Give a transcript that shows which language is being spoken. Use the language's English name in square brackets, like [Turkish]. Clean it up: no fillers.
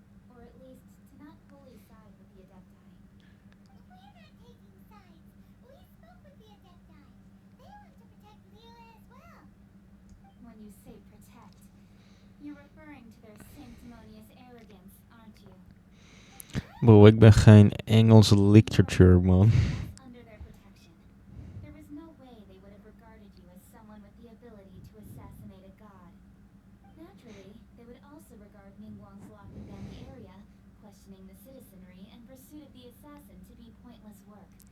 [English] Or at least, to not wholly side with the Adepti. We're not taking sides. We spoke with the Adepti. They want to protect Liyue as well. When you say protect, you're referring to their sanctimonious arrogance, aren't you? [Dutch] Bro, ik ben geen Engels literature, man. [English] Under their protection, there was no way they would have regarded you as someone with the ability to assassinate a god. Naturally, they would also regard Ningguang's locking down the area, questioning the citizenry, and pursuit of the assassin to be pointless work.